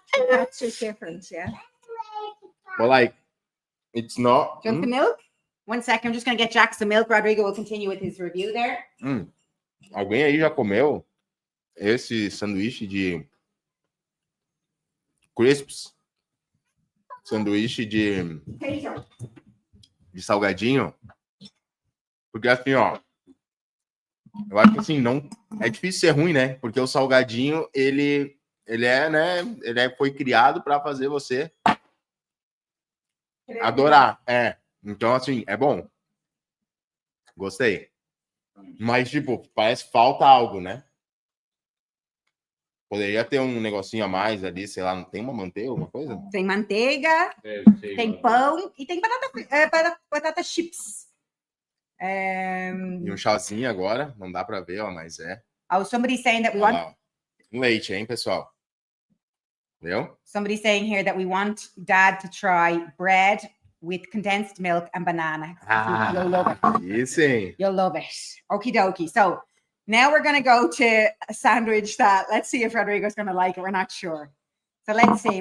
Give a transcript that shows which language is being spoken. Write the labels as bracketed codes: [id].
[en] That's just different, yeah. But like, it's not. Do you want the milk? 1 second, I'm just going to get Jack some milk. Rodrigo will continue with his review there. [pt] Alguém aí já comeu esse sanduíche de crisps? Sanduíche de salgadinho? Porque assim, ó, eu acho que assim, não é difícil ser ruim, né? Porque o salgadinho, ele é, né? Foi criado para fazer você adorar. Então, assim, é bom. Gostei. Mas, tipo, parece que falta algo, né? Poderia ter um negocinho a mais ali, sei lá, não tem uma manteiga, alguma coisa? Tem manteiga, tem pão e tem batata chips. E um chazinho agora, não dá pra ver, ó, mas é. [en] Oh, somebody's saying that we [pt] Olha [en] want. [pt] lá, ó. Um leite, hein, pessoal? Entendeu? [en] Somebody's saying here that we want Dad to try bread with condensed milk and banana. You'll love it. [pt] Isso, hein? [en] You'll love it. Okie dokie. So now we're going to go to a sandwich that, let's see if Rodrigo's going to like it. We're not sure. So let's see.